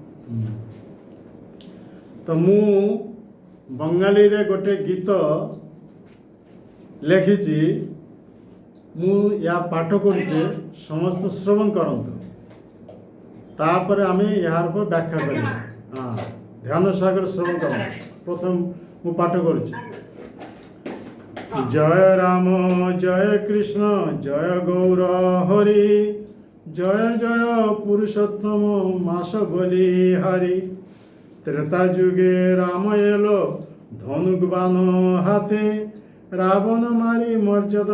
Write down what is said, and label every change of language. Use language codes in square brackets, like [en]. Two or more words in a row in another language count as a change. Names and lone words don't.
[or] ତ ମୁଁ ବଙ୍ଗାଳୀରେ ଗୋଟେ ଗୀତ ଲେଖିଛି ମୁଁ ୟା ପାଠ କରୁଛି ସମସ୍ତ ଶ୍ରବଣ କରନ୍ତୁ ତାପରେ ଆମେ ଏହାର ଉପରେ ବ୍ୟାଖ୍ୟା କରିବା ହଁ ଧ୍ୟାନ ସହକାରେ ଶ୍ରବଣ କରନ୍ତୁ ପ୍ରଥମ ମୁଁ ପାଠ କରୁଛି [bn] জয় রাম জয় কৃষ্ণ জয় গৌর হরি জয় জয় পুরুষোত্তম মাস বলি হারি ত্রেতা যুগে রাম এলো ধনুক বান হাতে রাবণ মারি মর্যাদা